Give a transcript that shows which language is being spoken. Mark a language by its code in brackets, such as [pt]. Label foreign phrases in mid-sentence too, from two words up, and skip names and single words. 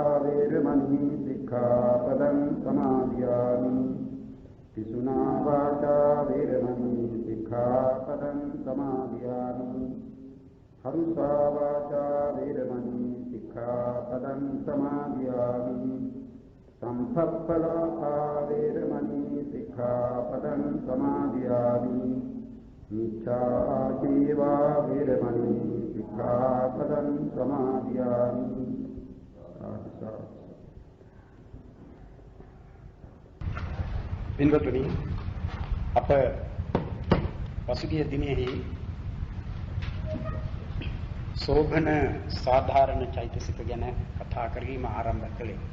[pi] वेरमणि सिक्खापदं समादयामि पिसुना वाचा वेरमणि सिक्खापदं समादयामि हरुषा वाचा वेरमणि सिक्खापदं समादयामि संसप्पलापा वेरमणि सिक्खापदं समादयामि मिच्छाजीवा वेरमणि सिक्खापदं समादयामि [si] පින්වතුනි අප පසුගිය දිනෙහි සෝභන සාධාරණ චෛතසික ගැන කතා කිරීම ආරම්භ කළේ.